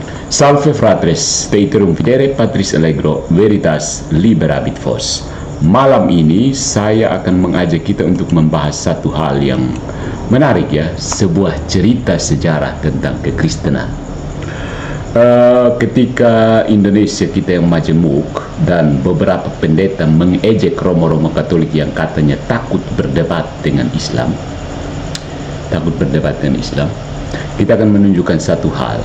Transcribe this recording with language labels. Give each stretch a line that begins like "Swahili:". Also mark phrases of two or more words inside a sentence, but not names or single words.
Latin: Salve fratres, te iterum videre Patris Allegro, Veritas Liberabit Vos.
Indonesian: Malam ini saya akan mengajak kita untuk membahas satu hal yang menarik ya, sebuah cerita sejarah tentang kekristenan. Ketika Indonesia kita yang majemuk dan beberapa pendeta mengejek Romo-Romo Katolik yang katanya takut berdebat dengan Islam, kita akan menunjukkan satu hal.